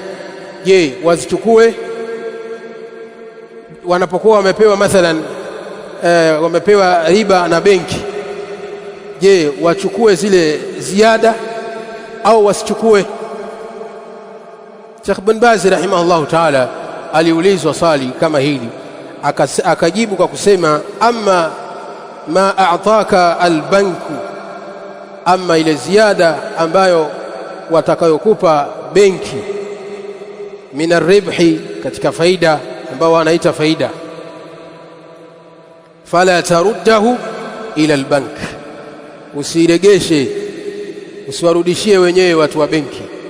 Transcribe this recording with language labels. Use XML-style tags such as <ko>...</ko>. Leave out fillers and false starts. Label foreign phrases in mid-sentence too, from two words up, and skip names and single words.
<sw>Je, wazichukue wanapokuwa wamepewa mathalan wamepewa riba na benki? Je, wachukue zile ziada au wasichukue? Sheikh Ibn Baz</sw> <ar>رحمه الله تعالى</ar> <sw>aliulizwa swali kama hili, akajibu kwa kusema,</sw> <ar>أما ما أعطاك البنك,</ar> <sw>amma ile ziada ambayo watakayokupa benki,</sw> <ar>من الربح,</ar> <sw>katika faida ambao wanaita faida,</sw> <ar>فلا ترده إلى البنك,</ar> <sw>usiregeshe, usiwarudishie wenyewe watu wa benki.</sw>